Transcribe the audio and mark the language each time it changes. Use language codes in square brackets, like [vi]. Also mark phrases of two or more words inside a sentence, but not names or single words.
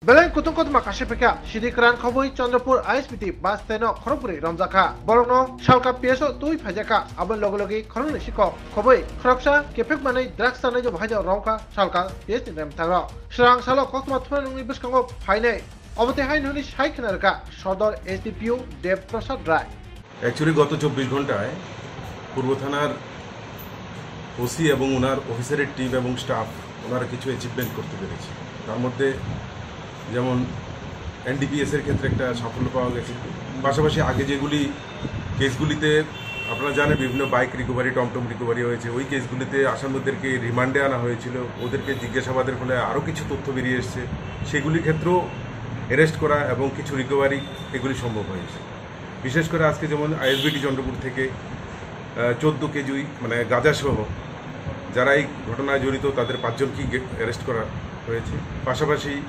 [trp] Belen kutungkot makasipeka sidikran khoboi Chandrapur ISPT bus steno Khorogpuri Ramjaka Borokno Shalka PSO tui phajaka abon logologi khorongni sikok khoboi khoroksa kepek manai drugs sanai jo bhaja rongka Shalka PS ni rem thagro Srang salo kokma thmanungni biskango phainai অবতে হাইন হলি সাইখনারকা সদর এসডিপিও দেবপ্রসাদ রায় [bn] অ্যাকচুয়ালি গত 24 ঘন্টায় পূর্ব থানার ওসি এবং ওনার অফিসারের টিম এবং স্টাফ ওনারা কিছু অ্যাচিভমেন্ট করতে পেরেছে তার মধ্যে যেমন এনডিপিএস এর ক্ষেত্রে একটা সাফল্য পাওয়া গেছে পাশাপাশি আগে যেগুলি কেসগুলিতে আপনারা জানেন বিভিন্ন [en] bike recovery [bn] টমটম রিকভারি হয়েছে ওই কেসগুলিতে আসামিদেরকে রিমান্ডে আনা হয়েছিল ওদেরকে জিজ্ঞাসাবাদের ফলে আরও কিছু তথ্য বেরিয়ে এসছে সেগুলির ক্ষেত্রেও অ্যারেস্ট করা এবং কিছু রিকভারি এগুলি সম্ভব হয়েছে বিশেষ করে আজকে যেমন আইএসবিটি চন্দ্রপুর থেকে 14 কেজি মানে গাঁজাসহ যারা এই ঘটনায় জড়িত তাদের 5 জনকেই অ্যারেস্ট করা হয়েছে পাশাপাশি